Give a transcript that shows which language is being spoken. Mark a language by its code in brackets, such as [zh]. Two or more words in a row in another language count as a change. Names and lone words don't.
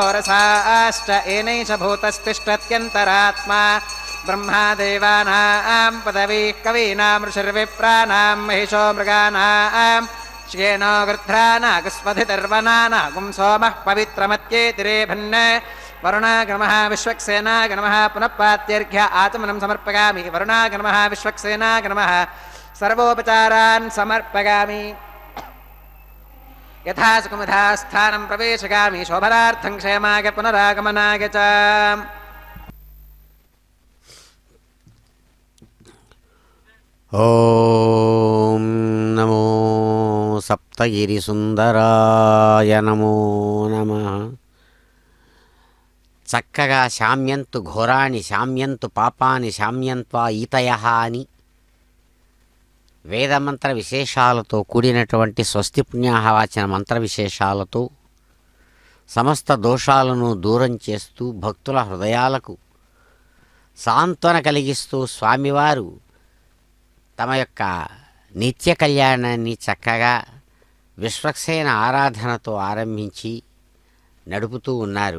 [sa] रसाश्च एनैष भूतस्तिष्ठत्यन्तरात्मा ब्रह्मादेवानां पदवीः कवीनां ऋषिर्विप्राणां महिषो मृगाणां श्येनो गृध्रानागस्वधितर्वनानागुं सोमः पवित्रमत्येतिरेभन् वरुणागणमः विश्वक्सेनागणमः पुनः पात्यर्घ्य आचमनं समर्पयामि वरुणागणमः विश्वक्सेनागणमः सर्वोपचारान् समर्पयामि यथा सुखमुधा स्थानं प्रवेशयामि शोभनार्थं क्षेमाय पुनरागमनाय च ॐ नमो सप्तगिरिसुन्दराय नमो नमः. చక్కగా शाम्यन्तु घोराणि शाम्यन्तु पापानि शाम्यन्त्वा ईतयः అని [te] వేదమంత్ర విశేషాలతో కూడినటువంటి స్వస్తి పుణ్యాహవాచన మంత్ర విశేషాలతో సమస్త దోషాలను దూరం చేస్తూ భక్తుల హృదయాలకు సాంత్వన కలిగిస్తూ స్వామివారు తమ యొక్క నిత్య కళ్యాణాన్ని చక్కగా విశ్వక్సేన ఆరాధనతో ఆరంభించి నడుపుతూ ఉన్నారు.